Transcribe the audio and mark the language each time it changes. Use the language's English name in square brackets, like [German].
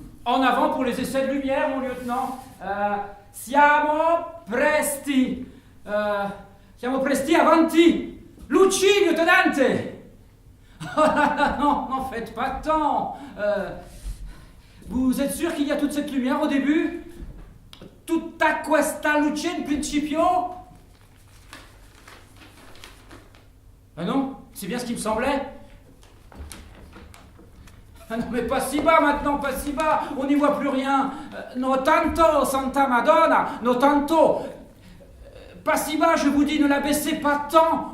[French] En avant pour les essais de lumière, mon lieutenant. [Italian] Siamo presti. Siamo presti avanti. Luci, lieutenante. [French] Non, n'en faites pas tant. Vous êtes sûr qu'il y a toute cette lumière au début? [Italian] Tutta questa luce in principio? [French] Ah non, c'est bien ce qui me semblait. Ah non, mais pas si bas maintenant, pas si bas, on n'y voit plus rien. [Italian] No tanto, Santa Madonna, no tanto. [French] Pas si bas, je vous dis, ne la baissez pas tant.